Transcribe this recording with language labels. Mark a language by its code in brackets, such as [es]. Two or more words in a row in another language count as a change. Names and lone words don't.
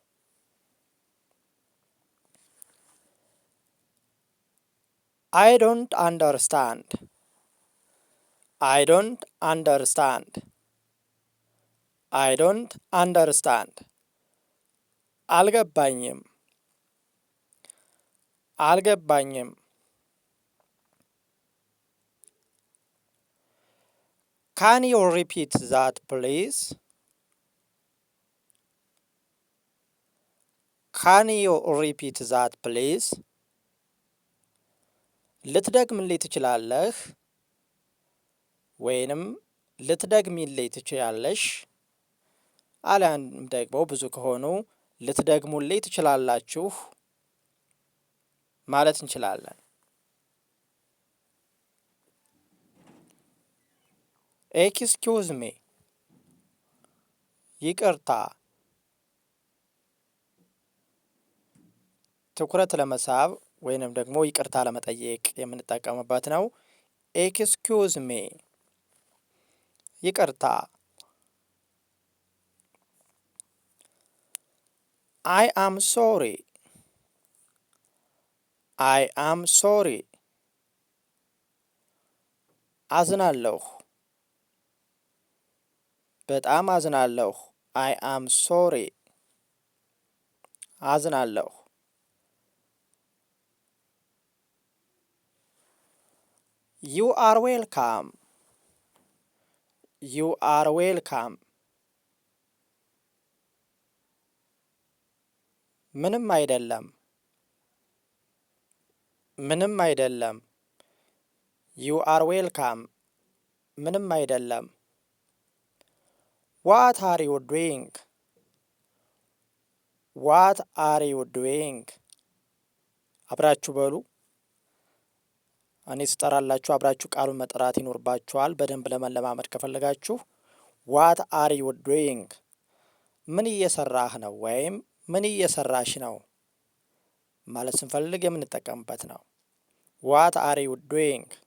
[en] I don't understand። I don't understand። I don't understand። [am] አልገባኝም፣ አልገባኝም። [en] Can you repeat that please? Can you repeat that please? [am] ልትደግምልኝ ትችላለህ ወይንም ልትደግሚልኝ ትችያለሽ። አሊያም ደግሞ ብዙ ከሆኑ ልትደግሙልኝ ትችላላችሁ ማለት እንችላለን። [en] Excuse me፣ [am] ይቅርታ። ትኩረት ለመሳብ ወይንም ደግሞ ይቅርታ ለመጠየቅ የምንጠቀምበት ነው። [en] Excuse me፣ [am] ይቅርታ። [en] I am sorry. I am sorry. [am] አዝናለሁ። በጣም አዝናለሁ። [en] I am sorry. [am] አዝናለሁ። [en] You are welcome. You are welcome. [am] ምንም አይደለም። ምንም አይደለም። [en] You are welcome. [am] ምንም አይደለም። [en] What are you doing? What are you doing? [am] አብራችሁ በሉ። እኔ ስጠራላችሁ አብራችሁ ቃሉን መጥራት ይኖርባችኋል። በደንብ ለመለማመድ ከፈለጋችሁ [en] What are you doing፣ [am] ምን እየሰራህ ነው ወይም ምን እየሰራሽ ነው ማለት ስንፈልግ የምንጠቀምበት ነው። [en] What are you doing።